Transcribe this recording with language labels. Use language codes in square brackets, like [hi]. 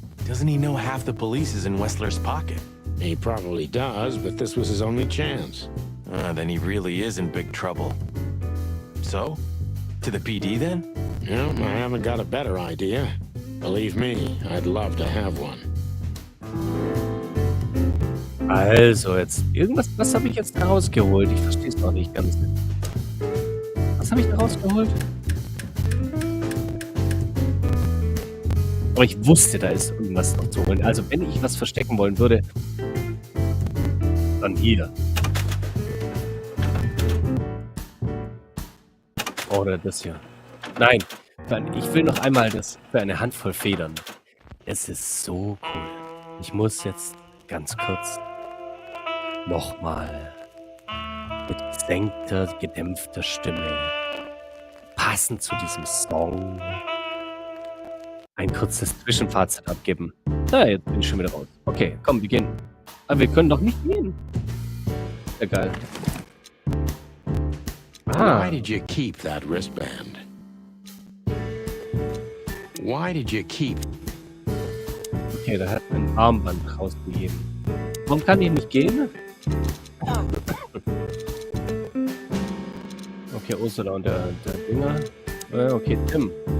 [en] Doesn't he know half the police is in Wessler's pocket? He probably does, but this was his only chance. Then he really is in big trouble. So? To the PD then? No, I haven't got a better idea. Believe me, I'd love to have one. [de] Also, jetzt was habe ich jetzt da rausgeholt? Ich verstehe es noch nicht ganz. Was habe ich da rausgeholt? Aber ich wusste, da ist irgendwas noch zu holen. Also, wenn ich was verstecken wollen würde, dann hier. Oder das hier. Nein, ich will noch einmal das für eine Handvoll Federn. Es ist so cool. Ich muss jetzt ganz kurz nochmal mit gesenkter, gedämpfter Stimme, passend zu diesem Song, ein kurzes Zwischenfazit abgeben. Jetzt bin ich schon wieder raus. Okay, komm, wir gehen. Aber wir können doch nicht gehen. Egal. [en] Why did you keep that wristband? Why did you keep... [de] Okay, da hat ein Armband rausgegeben. Warum kann ich nicht gehen? Okay, Ursula und der Dinger. Okay, Tim.